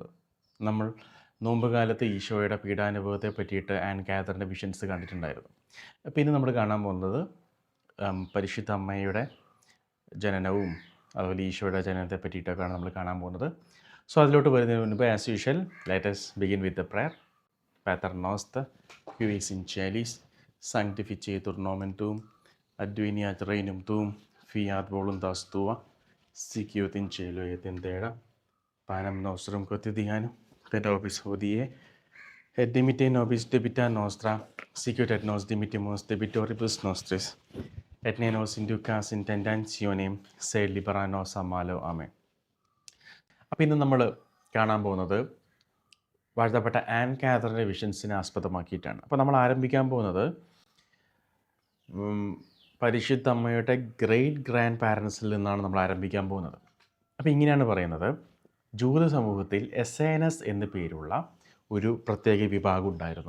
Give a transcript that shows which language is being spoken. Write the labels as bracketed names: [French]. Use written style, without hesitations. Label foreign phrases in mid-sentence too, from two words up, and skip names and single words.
[Malayalam] നമ്മൾ നോമ്പുകാലത്ത് ഈശോയുടെ പീഡാനുഭവത്തെ പറ്റിയിട്ട് ആൻ കാതറിൻ്റെ വിഷൻസ് കണ്ടിട്ടുണ്ടായിരുന്നു. പിന്നെ നമ്മൾ കാണാൻ പോകുന്നത് പരിശുദ്ധ അമ്മയുടെ ജനനവും അതുപോലെ ഈശോയുടെ ജനനത്തെ പറ്റിയിട്ടൊക്കെയാണ് നമ്മൾ കാണാൻ പോകുന്നത്. സോ അതിലോട്ട് വരുന്നതിന് മുൻപ് [English] as usual let us begin with the prayer. [Latin] Pater noster, qui es in celis, sanctificetur nomen tuum, adveniat regnum tuum, fiat voluntas tua, sicut in cielo et in terra. Panem nostrum quotidianum et nobis hodie, et dimitte nobis debita nostra, sicut et nos dimittimus debitoribus nostris, et ne nos inducas in tentationem, sed libera nos a malo. Amen. [Malayalam] അപ്പോൾ ഇന്ന് നമ്മൾ കാണാൻ പോകുന്നത് വാഴ്ത്തപ്പെട്ട ആൻ കാതറിൻ്റെ വിഷൻസിനെ ആസ്പദമാക്കിയിട്ടാണ്. അപ്പോൾ നമ്മൾ ആരംഭിക്കാൻ പോകുന്നത് പരിശുദ്ധ അമ്മയുടെ [English] great grand parents-il [Malayalam] നിന്നാണ് നമ്മൾ ആരംഭിക്കാൻ പോകുന്നത്. അപ്പോൾ ഇങ്ങനെയാണ് പറയുന്നത്: ജൂത സമൂഹത്തിൽ എസേനസ് എന്നു പേരുള്ള ഒരു പ്രത്യേക വിഭാഗം ഉണ്ടായിരുന്നു.